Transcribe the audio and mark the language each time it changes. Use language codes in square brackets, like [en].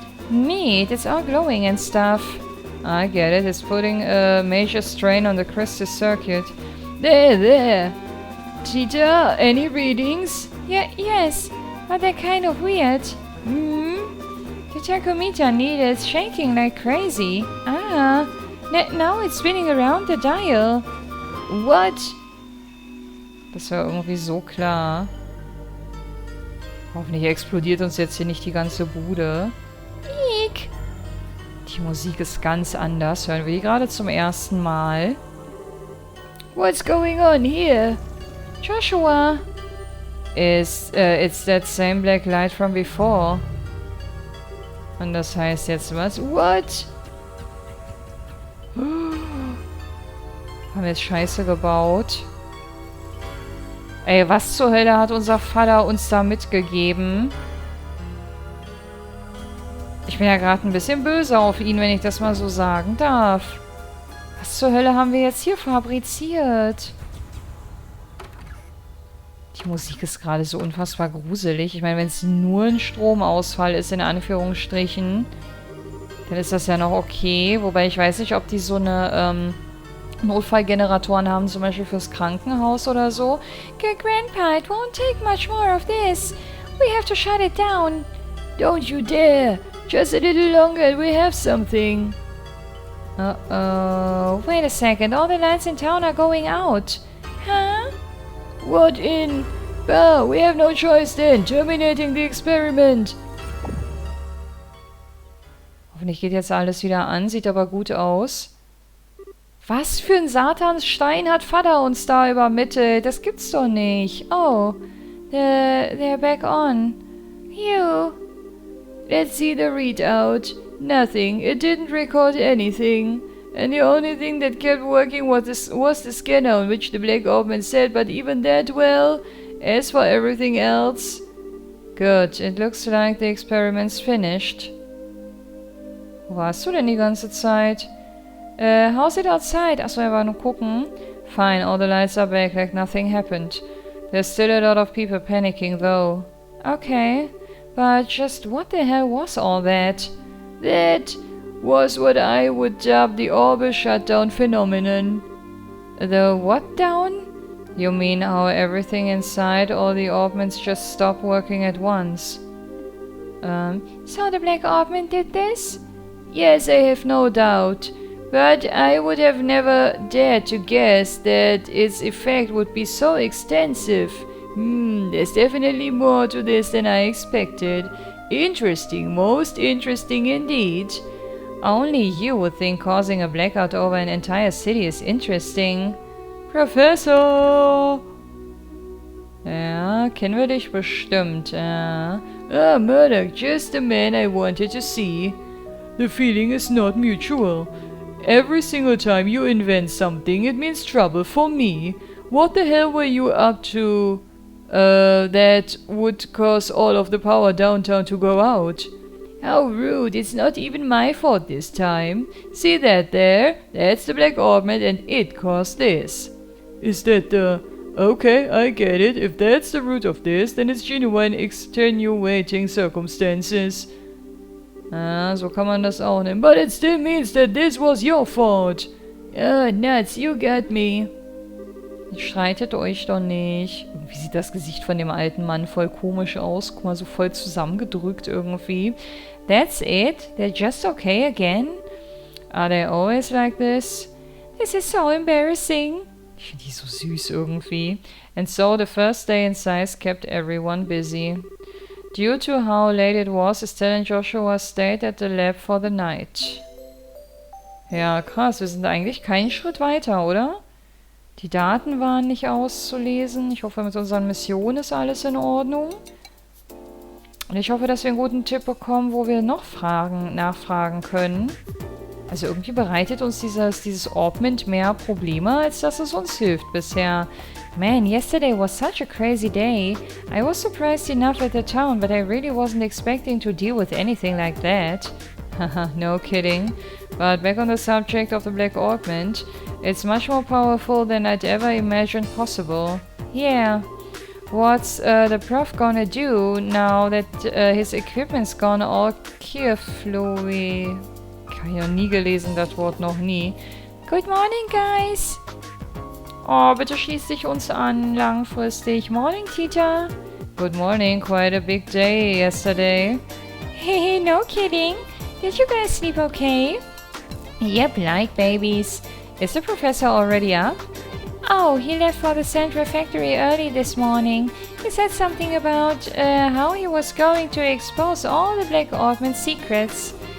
[en] Neat, it's all glowing and stuff. I get it, it's putting a major strain on the crystal circuit. There. Tita, any readings? Yes, but they're kind of weird. The tachometer needle is shaking like crazy. Now it's spinning around the dial. What? [de] Das war irgendwie so klar. Hoffentlich explodiert uns jetzt hier nicht die ganze Bude. Eek. Die Musik ist ganz anders. Hören wir die gerade zum ersten Mal. [en] What's going on here? Joshua. It's that same black light from before. [de] Und das heißt jetzt was? [en] What? [de] Haben wir jetzt Scheiße gebaut? Ey, was zur Hölle hat unser Vater uns da mitgegeben? Ich bin ja gerade ein bisschen böse auf ihn, wenn ich das mal so sagen darf. Was zur Hölle haben wir jetzt hier fabriziert? Die Musik ist gerade so unfassbar gruselig. Ich meine, wenn es nur ein Stromausfall ist, in Anführungsstrichen, dann ist das ja noch okay. Wobei ich weiß nicht, ob die so eine Notfallgeneratoren haben, zum Beispiel fürs Krankenhaus oder so. [en] Good Grandpa, it won't take much more of this. We have to shut it down. Don't you dare. Just a little longer and we have something. Uh-oh. Wait a second. All the lights in town are going out. Huh? What in? Bah, we have no choice then. Terminating the experiment. [de] Hoffentlich geht jetzt alles wieder an. Sieht aber gut aus. Was für ein Satansstein hat Vater uns da übermittelt? Das gibt's doch nicht. [en] Oh, they're back on. Phew. Let's see the readout. Nothing. It didn't record anything. And the only thing that kept working was the scanner on which the black omen said, but even that, well, as for everything else... Good. It looks like the experiment's finished. [de] Wo warst du denn die ganze Zeit? [en] How's it outside? [de] Achso, er war nur gucken. [en] Fine, all the lights are back like nothing happened. There's still a lot of people panicking though. Okay, but just what the hell was all that? That was what I would dub the orbital shutdown phenomenon. The what down? You mean how everything inside all the orbments just stopped working at once? So the black orbment did this? Yes, I have no doubt. But I would have never dared to guess that its effect would be so extensive. There's definitely more to this than I expected. Interesting, most interesting indeed. Only you would think causing a blackout over an entire city is interesting. Professor! [de] Ja, kennen wir dich bestimmt, ja. [en] Ah, Murdoch, just the man I wanted to see. The feeling is not mutual. Every single time you invent something, it means trouble for me. What the hell were you up to, that would cause all of the power downtown to go out? How rude, it's not even my fault this time. See that there? That's the black orbment and it caused this. Is that the... Okay, I get it. If that's the root of this, then it's genuine extenuating circumstances. [de] Ah, so kann man das auch nehmen. [en] But it still means that this was your fault. Ah, nuts, you got me. [de] Streitet euch doch nicht. Irgendwie sieht das Gesicht von dem alten Mann voll komisch aus. Guck mal, so voll zusammengedrückt irgendwie. [en] That's it? They're just okay again? Are they always like this? This is so embarrassing. [de] Ich finde die so süß irgendwie. [en] And so the first day in size kept everyone busy. Due to how late it was, Estelle and Joshua stayed at the lab for the night. [de] Ja, krass. Wir sind eigentlich keinen Schritt weiter, oder? Die Daten waren nicht auszulesen. Ich hoffe, mit unseren Missionen ist alles in Ordnung. Und ich hoffe, dass wir einen guten Tipp bekommen, wo wir noch nachfragen können. Also irgendwie bereitet uns dieses Orbment mehr Probleme, als dass es uns hilft bisher. [en] Man, yesterday was such a crazy day. I was surprised enough at the town, but I really wasn't expecting to deal with anything like that. Haha, no kidding. But back on the subject of the black orbment, it's much more powerful than I'd ever imagined possible. Yeah. What's the prof gonna do now that his equipment's gone all carefully? [de] Ich habe ja nie gelesen, das Wort noch nie. [en] Good morning, guys! [de] Oh, bitte schließ dich uns an, langfristig. [en] Morning, Tita! Good morning, quite a big day yesterday. Hey, no kidding. Did you guys sleep okay? Yep, like babies. Is the professor already up? Oh, he left for the Central Factory early this morning. He said something about how he was going to expose all the Black Orbment secrets.